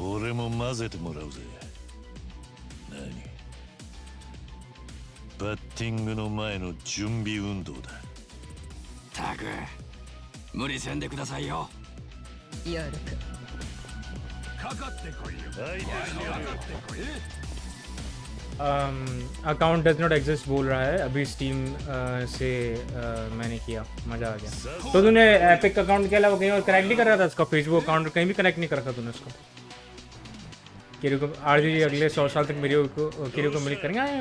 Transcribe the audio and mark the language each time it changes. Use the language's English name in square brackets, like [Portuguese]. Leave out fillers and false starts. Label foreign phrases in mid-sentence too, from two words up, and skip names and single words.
[Japanese] 俺も混ぜてもらうぜ。何？バッティングの前の準備運動だ。たく無理せんでくださいよ。やるかかってこいよ。かかってこい。 [English] account does not exist [Hindi] बोल रहा है अभी स्टीम से मैंने किया. मजा आ गया. तो तूने एपिक अकाउंट के अलावा कहीं और कनेक्ट नहीं कर रहा था उसका? फेसबुक अकाउंट कहीं भी कनेक्ट नहीं कर रखा तूने उसको? किरु को आरजी अगले 100 साल तक किरु को मिल करेंगे.